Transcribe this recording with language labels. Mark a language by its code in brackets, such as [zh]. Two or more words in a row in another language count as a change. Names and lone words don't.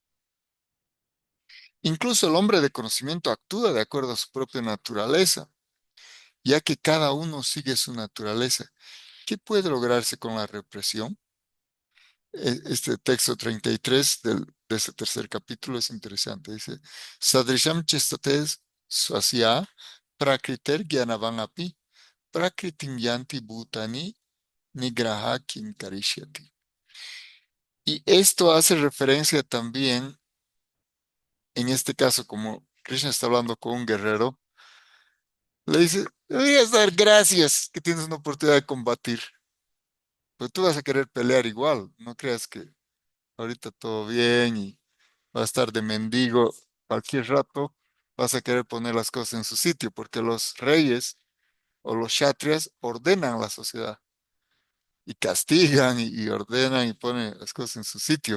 [es] Incluso el hombre de conocimiento actúa de acuerdo a su propia naturaleza, ya que cada uno sigue su naturaleza. ¿Qué puede lograrse con la represión? Este texto 33 de este tercer capítulo es interesante. Dice, [sa] सदृशम् चेस्टतेस् स्वस्य प्रकृतेर् ग्यानवान् अपि प्रकृतिम् यान्ति भूतानि निग्रह किम् करिष्यति. [es] Y esto hace referencia también, en este caso, como Krishna está hablando con un guerrero, le dice, deberías dar gracias que tienes una oportunidad de combatir, pero tú vas a querer pelear igual, no creas que ahorita todo bien y va a estar de mendigo cualquier rato, vas a querer poner las cosas en su sitio, porque los reyes o los kshatriyas ordenan la sociedad y castigan y ordenan y ponen las cosas en su sitio.